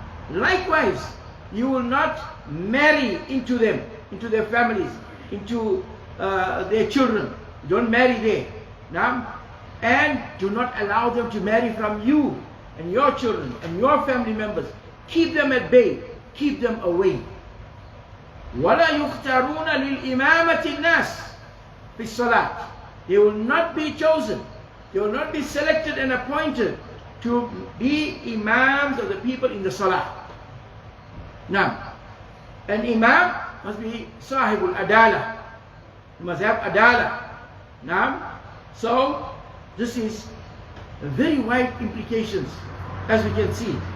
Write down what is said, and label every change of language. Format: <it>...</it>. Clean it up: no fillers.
<en>Likewise, you will not marry into them, into their families, into their children. Don't marry there. Now, and do not allow them to marry from you and your children and your family members. Keep them at bay. Keep them away.</en> <ar>وَلَا يُخْتَرُونَ لِلْإِمَامَةِ النَّاسِ فِي الصَّلَاةِ,</ar> <en>they will not be chosen. They will not be selected and appointed to be imams of the people in the salah. Now, an imam must be sahibul adalah. He must have adalah. Now, so this is very wide implications, as we can see.</en>